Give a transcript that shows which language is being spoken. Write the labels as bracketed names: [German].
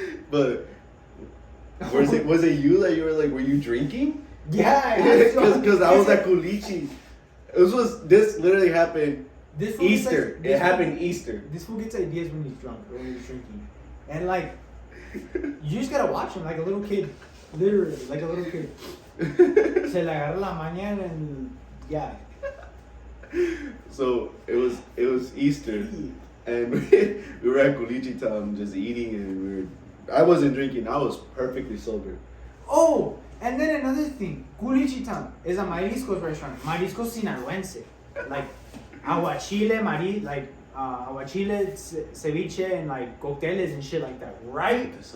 [English] But was it you that you were like, were you drinking? Yeah. Because I was at Culichi. This literally happened Easter. It happened Easter. This fool gets ideas when he's drunk or when he's drinking. And you just gotta watch him like a little kid. Literally, like a little kid. [Spanish] Se le agarra la mañana [English] and yeah. So it was Easter, and we were at Culichi Town just eating, and I wasn't drinking. I was perfectly sober. Oh, and then another thing, Culichi Town is a mariscos restaurant, mariscos sinaloense, like aguachile, aguachile, ceviche, and cocteles and shit like that, right?